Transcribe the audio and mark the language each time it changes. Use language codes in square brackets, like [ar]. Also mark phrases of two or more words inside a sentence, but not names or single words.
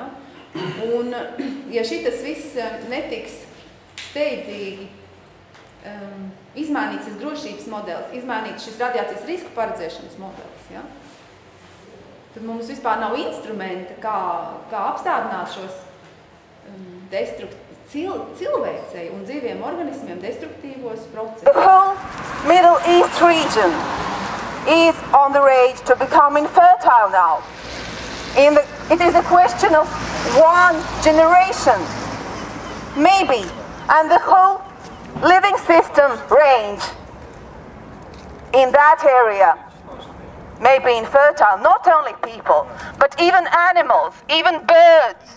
[lv] Un, ja šitas viss netiks steidzīgi izmainīts šis drošības modelis, izmainīts šis radiācijas risku paredzēšanas modelis, ja? Tad mums vispār nav instrumenta, kā apstādināt šos cilvēcēji un dzīviem organismiem destruktīvos procesus. [en] The whole Middle East region is on the rage to become infertile now. It is a question of one generation, maybe, and the whole living system range in that area may be infertile, not only people, but even animals, even birds.